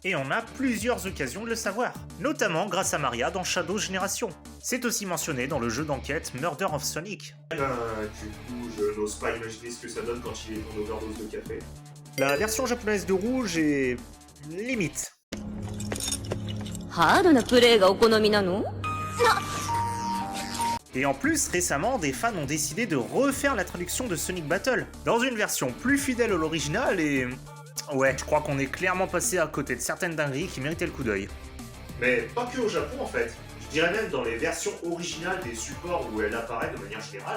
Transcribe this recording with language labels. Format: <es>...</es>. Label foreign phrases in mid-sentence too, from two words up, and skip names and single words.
<fr>Et on a plusieurs occasions de le savoir, notamment grâce à Maria dans Shadow Génération. C'est aussi mentionné dans le jeu d'enquête Murder of Sonic. Eh ben, du coup, je n'ose pas imaginer ce que ça donne quand il est en overdose de café. La version japonaise de Rouge est... limite.</fr> <ja>ハードなプレイがお好みなの？</ja> <fr>Et en plus, récemment, des fans ont décidé de refaire la traduction de Sonic Battle, dans une version plus fidèle à l'original et... ouais, je crois qu'on est clairement passé à côté de certaines dingueries qui méritaient le coup d'œil. Mais pas que au Japon en fait. Je dirais même dans les versions originales des supports où elle apparaît de manière générale.</fr>